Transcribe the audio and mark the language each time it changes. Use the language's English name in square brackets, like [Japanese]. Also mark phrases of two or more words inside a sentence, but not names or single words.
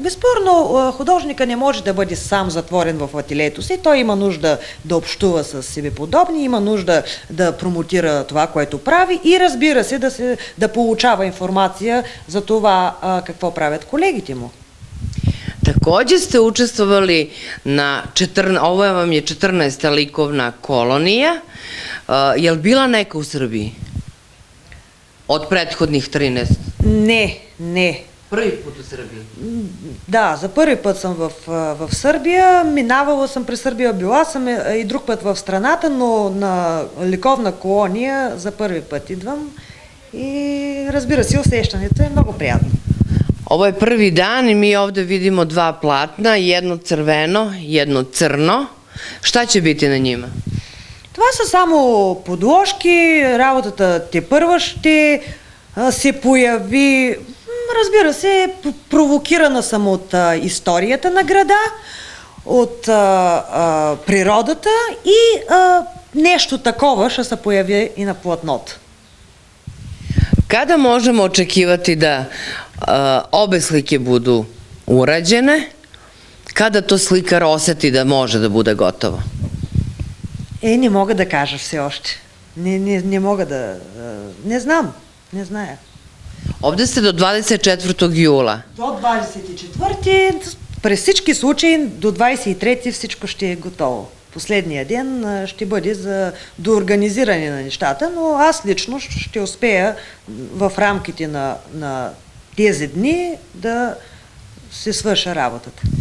[Bulgarian] Безспорно, художника не може да бъде сам затворен в ателието си. Той има нужда да общува с себе подобни, има нужда да промотира това, което прави и, разбира се, да получава информация за това какво правят колегите му. [Serbian] Takođe ste učestvovali na, ovo vam je 14. likovna kolonija. Je li bila neka u Srbiji? Od prethodnih 13? [Bulgarian] Не. [Serbian] Prvi put u Srbiji? [Bulgarian] Да, за първи път съм в Сърбия. Минавала съм през Сърбия, била съм и друг път в страната, но на ликовна колония за първи път идвам. И, разбира се, усещането е много приятно. [Serbian] Ovo je prvi dan i mi ovde vidimo 2 platna, jedno crveno, jedno crno. Šta će biti na njima? [Bulgarian] Това са само подложки, работата тепърва ще се появи. Разбира се, провокирана съм от историята на града, от природата и нещо такова ще се появи и на платното. [Serbian] Kada možemo očekivati da obe slike budu urađene? Kada to slikar oseti da može da bude gotovo? [Bulgarian] Не мога да кажа все още. Не мога да... Не знам. Не зная. [Serbian] Ovde ste do 24. jula. [Bulgarian] До 24-ти, през всички случаи, до 23-ти всичко ще е готово. Последния ден ще бъде за доорганизиране на нещата, но аз лично ще успея в рамките на тези дни да се свърша работата.